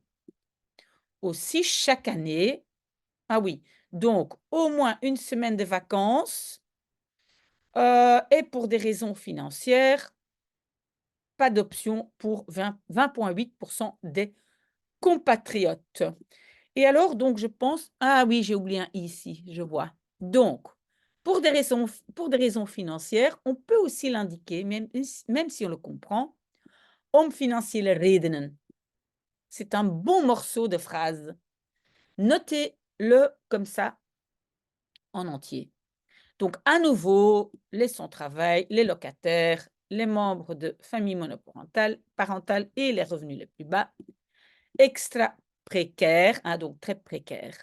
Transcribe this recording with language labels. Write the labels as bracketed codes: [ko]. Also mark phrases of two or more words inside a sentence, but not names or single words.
[fr] Aussi, chaque année, ah oui, donc au moins une semaine de vacances et pour des raisons financières, pas d'option pour 20,8% des compatriotes. Et alors, donc, je pense, ah oui, j'ai oublié un i ici, je vois. Donc, pour des raisons financières, on peut aussi l'indiquer, même si on le comprend, [nl] om financiële redenen. [fr] C'est un bon morceau de phrase. Notez-le comme ça en entier. Donc, à nouveau, les sans-travail, les locataires, les membres de famille monoparentale et les revenus les plus bas, extra précaires, hein, donc très précaires.